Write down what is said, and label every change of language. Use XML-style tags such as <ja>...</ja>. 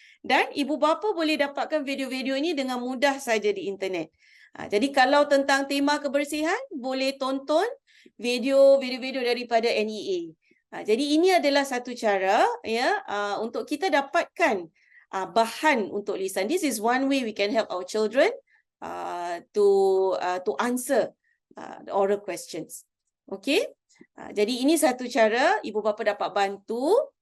<ms>Dan ibu bapa boleh dapatkan video-video ini dengan mudah saja di internet. Jadi kalau tentang tema kebersihan, boleh tonton video-video daripada NEA. Jadi ini adalah satu cara ya untuk kita dapatkan bahan untuk lisan.</ms> <en>This is one way we can help our children to answer the oral questions. Okay.</en> <ms>Jadi ini satu cara ibu bapa dapat bantu.</ms>